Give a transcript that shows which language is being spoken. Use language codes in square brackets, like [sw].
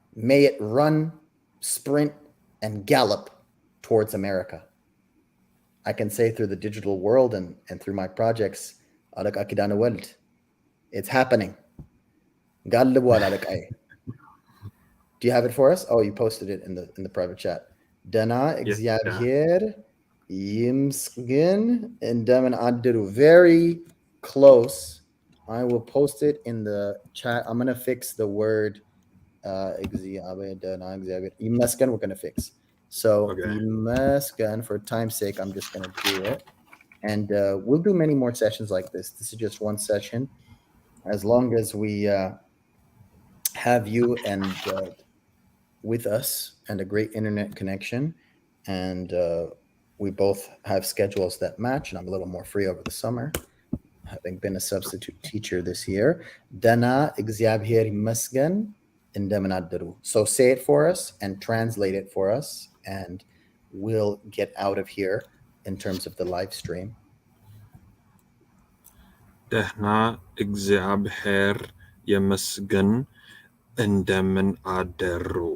[en] May it run, sprint, and gallop towards America. I can say through the digital world and through my projects, አለቃ ኪዳነ ወልድ, it's happening. [am] ጋልቧል አለቃዬ. [en] Do you have it for us? Oh, you posted it in the private chat. [am] ደህና እግዚአብሔር ይመስገን እንደምን አደሩ. [en] Very close. I will post it in the chat. I'm going to fix the word ይመስገን. We're going to fix. So ይመስገን, for time's sake, I'm just going to do it. And we'll do many more sessions like this. This is just one session. As long as we have you and with us and a great internet connection, and we both have schedules that match, and I'm a little more free over the summer, having been a substitute teacher this year. [am] Dana እግዚአብሔር ይመስገን እንደምን አደሩ. [en] So say it for us and translate it for us, and we'll get out of here in terms of the live stream. [am] ደህና እግዚአብሔር ይመስገን እንደምን አደሩ.